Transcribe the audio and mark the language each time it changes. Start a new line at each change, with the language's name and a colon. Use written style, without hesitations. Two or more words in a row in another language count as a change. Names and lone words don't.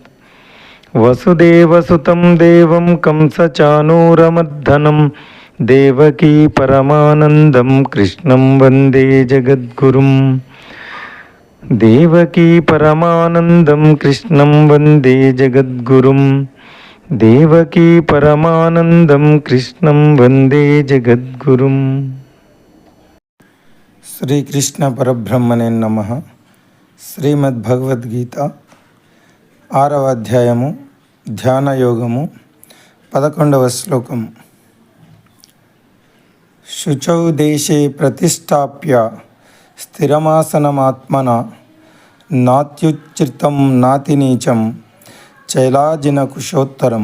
Sanskrit: वसुदेवसुतं देवं कंसचाणूरमर्दनं देवकी परमानन्दं कृष्णं वन्दे जगद्गुरुं। देवकी परमानन्दं कृष्णं वन्दे जगद्गुरुं। देवकी परमानंदं कृष्णं वंदे जगद्गुरुं। శ్రీకృష్ణ పరబ్రహ్మణే నమః.
Telugu: శ్రీమద్భగవద్గీత 6వ అధ్యాయము ధ్యాన యోగము 11వ శ్లోకము.
Sanskrit: శుచౌ దేశే ప్రతిష్టాప్య స్థిరమాసనమాత్మన నాత్యుచ్ఛ్రితం నాతి నీచం చైలాజిన కుశోత్తరం.